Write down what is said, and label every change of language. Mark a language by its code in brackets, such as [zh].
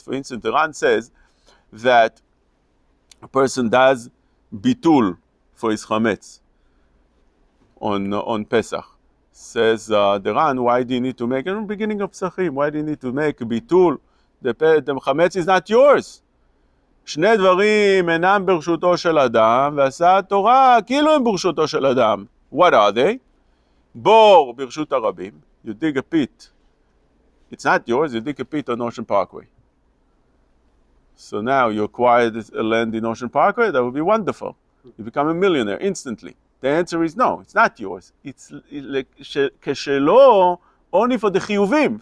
[en] For instance, the Ran says that a person does bitul for his chametz on Pesach. Says the Ran, why do you need to make, in the beginning of Pesachim, why do you need to make bitul? The chametz is not yours. [he] שני דברים אינם ברשותו של אדם, ועשה התורה כאילו הם ברשותו של אדם. [en] What are they? [he] בור ברשות הרבים. [en] You dig a pit. It's not yours, you dig a pit on Ocean Parkway. So now you acquired a land in Ocean Parkway, that would be wonderful. You become a millionaire instantly. The answer is no, it's not yours. It's like כשלא, only for the chiyuvim.